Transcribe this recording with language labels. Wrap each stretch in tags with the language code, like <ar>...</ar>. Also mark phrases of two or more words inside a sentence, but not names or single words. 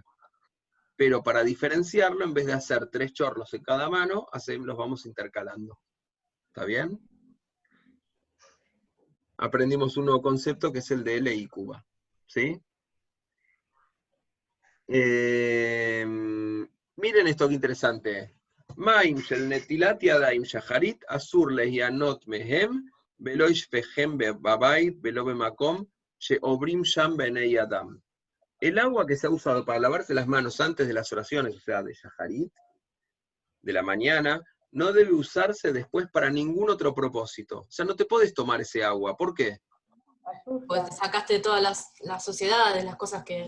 <es>Pero para diferenciarlo, en vez de hacer 3 chorros en cada mano, los vamos intercalando. ¿Está bien? Aprendimos un nuevo concepto que es el de Ley Cuba. ¿Sí? Miren esto que interesante.</es> <he>מים של נטילת ידיים שחרית אסור ליהנות מהם ולא ישפכם בבית ולא במקום שעוברים שם בני אדם.</he> <es>El agua que se ha usado para lavarse las manos antes de las oraciones, o sea, de shaharit, de la mañana, no debe usarse después para ningún otro propósito. O sea, no te podés tomar ese agua. ¿Por qué? Pues te sacaste de todas las sociedades, las cosas que...</es>